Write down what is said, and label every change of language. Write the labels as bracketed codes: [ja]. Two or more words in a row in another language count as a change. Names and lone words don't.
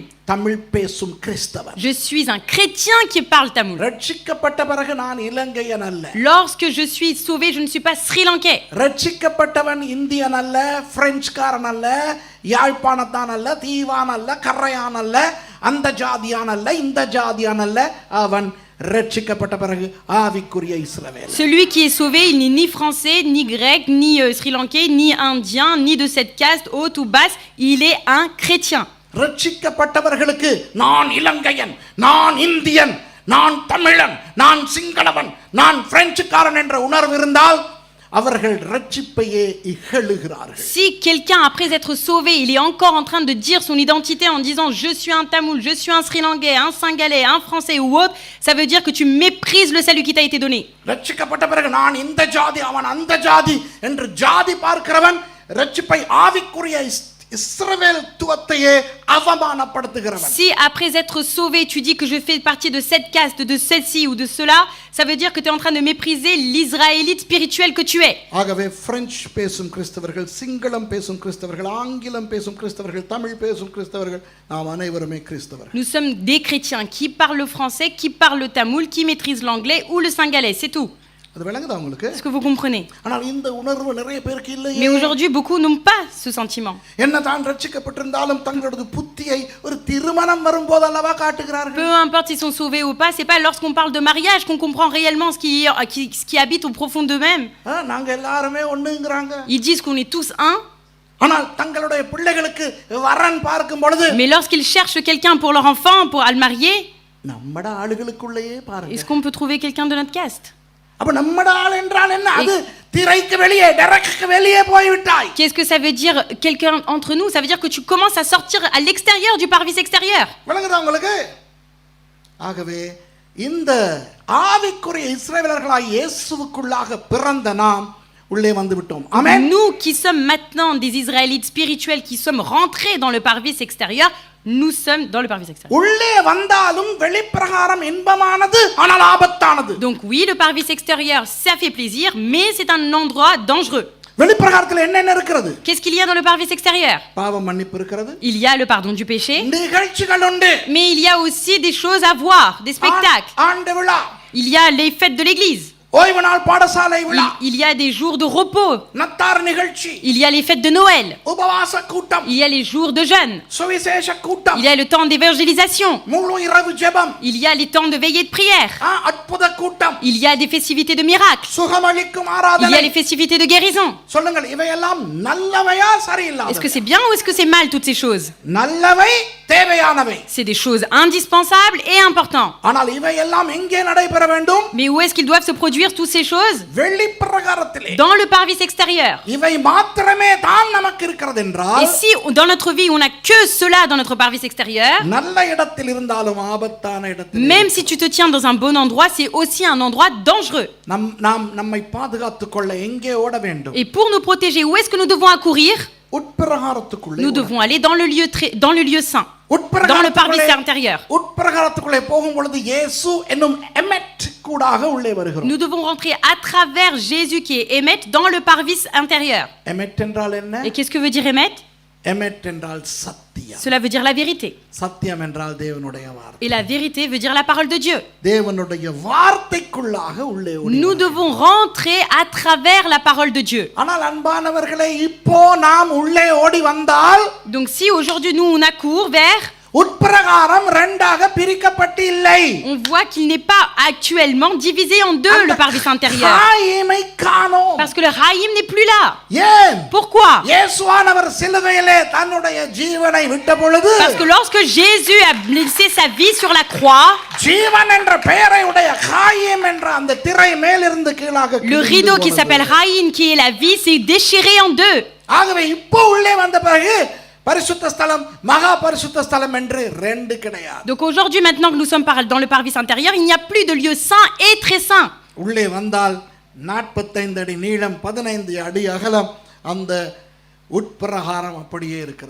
[ta] தமிழ் பேசும் கிறிஸ்தவன். [fr] Je suis un chrétien qui parle tamoul. [ta] ரட்சிக்கப்பட்ட பிறகு நான் இலங்கையன் அல்ல, [fr] Lorsque je suis sauvé, je ne suis pas sri lankais. [ta] ரட்சிக்கப்பட்டவன் இந்தியன் அல்ல, பிரெஞ்சுக்காரன் அல்ல, யாழ்ப்பாணத்தான் அல்ல, தீவான் அல்ல, கரையான் அல்ல, அந்த ஜாதியான் அல்ல, இந்த ஜாதியான் அல்ல, அவன் ரட்சிக்கப்பட்ட பிறகு ஆவிக்குரிய இஸ்ரவேல். [fr] Celui qui est sauvé, il n'est ni français, ni grec, ni sri lankais, ni indien, ni de cette caste haute ou basse. Il est un chrétien. [ta] ரட்சிக்கப்பட்டவர்களுக்கு நான் இலங்கையன், நான் இந்தியன், நான் தமிழன், நான் சிங்களவன், நான் பிரெஞ்சுக்காரன் என்ற உணர்வு இருந்தால் அவர்கள் ரட்சிப்பையே இகழுகிறார்கள். [fr] Si quelqu'un, après être sauvé, il est encore en train de dire son identité en disant je suis un Tamoul, je suis un Sri Lankais, un Singalais, un Français ou autre, ça veut dire que tu méprises le salut qui t'a été donné. [ta] ரட்சிக்கப்பட்ட பிறகு நான் இந்த ஜாதி அவன் அந்த ஜாதி என்று ஜாதி பார்க்கிறவன் ரட்சிப்பை ஆவிக்குரிய இஸ்ரவேல் துவத்தையே அவமானப்படுத்துகிறவன். [fr] Si après être sauvé, tu dis que je fais partie de cette caste, de celle-ci ou de cela, ça veut dire que tu es en train de mépriser l'Israélite spirituel que tu es. [ta] ஆகவே பிரெஞ்சு பேசும் கிறிஸ்தவர்கள், சிங்களம் பேசும் கிறிஸ்தவர்கள், ஆங்கிலம் பேசும் கிறிஸ்தவர்கள், தமிழ் பேசும் கிறிஸ்தவர்கள், நாம் அனைவருமே கிறிஸ்தவர்கள். [fr] Nous sommes des chrétiens qui parlent le français, qui parlent le tamoul, qui maîtrisent l'anglais ou le singalais, c'est tout. [ta] அது விளங்குதா உங்களுக்கு? [fr] Est-ce que vous comprenez? [ta] ஆனால் இந்த உணர்வு நிறைய பேருக்கு இல்லையே. [fr] Mais aujourd'hui, beaucoup n'ont pas ce sentiment. [ta] என்ன தான் ரட்சிக்கப்பட்டிருந்தாலும் தங்களது புத்தியை ஒரு திருமணம் வரும்போது அல்லவா காட்டுகிறார்கள். [fr] Peu importe s'ils sont sauvés ou pas, c'est pas lorsqu'on parle de mariage qu'on comprend réellement ce qui habite au profond d'eux-mêmes. [ta] நாங்க எல்லாருமே ஒண்ணுங்கறாங்க. [fr] Ils disent qu'on est tous un. [ta] ஆனால் தங்களுடைய பிள்ளைகளுக்கு வரன் பார்க்கும் பொழுது [fr] Mais lorsqu'ils cherchent quelqu'un pour leur enfant, pour le marier, [ta] நம்மட ஆளுகளுக்குள்ளேயே பாருங்க. [fr] est-ce qu'on peut trouver quelqu'un de notre caste? [ta] அப்ப நம்மட ஆள் என்றால் என்ன? அது திரைக்கு வெளியே, டைரக்ட்க்கு வெளியே போய் விட்டாய். [fr] Qu'est-ce que ça veut dire quelqu'un entre nous? Ça veut dire que tu commences à sortir à l'extérieur du parvis extérieur. [ta] விளங்குதா உங்களுக்கு? ஆகவே இந்த ஆவிக்குரிய இஸ்ரவேலர்களாய் இயேசுவுக்குள்ளாக பிறந்த நாம் உள்ளே வந்து விட்டோம். ஆமென். [fr] Nous qui sommes maintenant des Israélites spirituels qui sommes rentrés dans le parvis extérieur, nous sommes dans le parvis extérieur. [ta] உள்ளே வந்தாலும் வெளிப்பிரகாரம் இன்பமானது ஆனால் ஆபத்தானது. [fr] Donc oui, le parvis extérieur, ça fait plaisir, mais c'est un endroit dangereux. [ta] வெளிப்பிரகாரத்தில் என்னென்ன இருக்கிறது? [fr] Qu'est-ce qu'il y a dans le parvis extérieur? [ta] பாவ மன்னிப்பு இருக்கிறது. [fr] Il y a le pardon du péché, [ta] நிகழ்ச்சிகள் உண்டு. [fr] mais il y a aussi des choses à voir, des spectacles. [ta] ஆண்டு விழா. [fr] Il y a les fêtes de l'église. [ta] ஓய்வு நாள் பாடசாலை விழா. [fr] Il y a des jours de repos. [ta] நத்தார் நிகழ்ச்சி. [fr] Il y a les fêtes de Noël. [ta] உபவாச கூட்டம். [fr] Il y a les jours de jeûne. [ta] சுவிசேஷ கூட்டம். [fr] Il y a le temps d'évangélisation. [ta] முழு இரவு ஜெபம். [fr] Il y a les temps de veillée de prière. [ta] அற்புத கூட்டம். [fr] Il y a des festivités de miracles. [ta] சுகமளிக்கும் [fr] Il y [ta] ஆராதனை. [fr] a les festivités de guérison. [ta] சொல்லுங்கள், இவையெல்லாம் நல்லவையா சரியில்லாதவையா? [fr] Est-ce que c'est bien ou est-ce que c'est mal toutes ces choses? [ta] நல்லவை, தேவையானவை. [fr] C'est des choses indispensables et importantes. [ta] ஆனால் இவையெல்லாம் எங்கே நடைபெற வேண்டும்? [fr] Mais où est-ce qu'ils doivent se produire toutes ces choses? [ta] வெளிப்பிரகாரத்திலே. [fr] Dans le parvis extérieur. [ta] இவை மாத்திரமே தான் நமக்கு இருக்கிறது என்றால், [fr] Et si dans notre vie on n'a que cela dans notre parvis extérieur, [ta] நல்ல இடத்தில் இருந்தாலும் ஆபத்தான இடத்தில், [fr] même si tu te tiens dans un bon endroit, c'est aussi un endroit dangereux. [ta] நாம் நம்மை பாதுகாத்துக் கொள்ள எங்கே ஓட வேண்டும்? [fr] Et pour nous protéger, où est-ce que nous devons accourir? [ta] உட்பிரகாரத்துக்குள்ளே. [fr] Nous devons aller dans le lieu saint, dans le parvis intérieur. [ta] உட்பிரகாரத்துக்குள்ளே போகும் பொழுது இயேசு என்னும் எமெட் கூடாக உள்ளே வருகிறோம். [fr] Nous devons rentrer à travers Jésus qui est Émet dans le parvis intérieur. [ta] எமெட் என்றால் என்ன? [fr] Et qu'est-ce que veut dire Émet? [ta] எமெட் என்றால் சத்தியம். [fr] Cela veut dire la vérité. [ta] சத்தியம் என்றால் தேவனுடைய வார்த்தை. [fr] Et la vérité veut dire la parole de Dieu. [ta] தேவனுடைய வார்த்தைக்குள்ளாக உள்ளே ஓடி. [fr] Nous devons rentrer à travers la parole de Dieu. [ta] ஆனால் அன்பானவர்களே, இப்போ நாம் உள்ளே ஓடி வந்தால், [fr] Donc si aujourd'hui nous on accourt vers, [ta] உட்பிரகாரம் இரண்டாக பிரிக்கப்பட்டு இல்லை. [fr] on voit qu'il n'est pas actuellement divisé en deux le parvis intérieur. [ta] காயமை காணோம். [fr] Parce que le Raïm n'est plus là. [ta] ஏன்? [fr] Pourquoi? [ta] இயேசுவானவர் சிலுவையிலே தன்னுடைய ஜீவனை விட்ட பொழுது, [fr] Parce que lorsque Jésus a laissé sa vie sur la croix, [ta] ஜீவன் என்ற பெயரை உடைய காயம் என்ற அந்த திரை மேலிருந்து கீழாக [fr] le rideau qui s'appelle Raïm, qui est la vie, s'est déchiré en deux. [ta] ஆகவே இப்போ உள்ளே வந்த பிறகு பரிசுத்த ஸ்தலம், மகா பரிசுத்த ஸ்தலம் என்று ரெண்டு கிடையாது. [fr] Donc aujourd'hui, maintenant que nous sommes dans le parvis intérieur, il n'y a plus de lieu saint et très saint. [ta] உள்ளே வந்தால் 45 அடி நீளம், 15 அடி அகலம், அந்த உட்பிரகாரம் அப்படியே இருக்கிறது.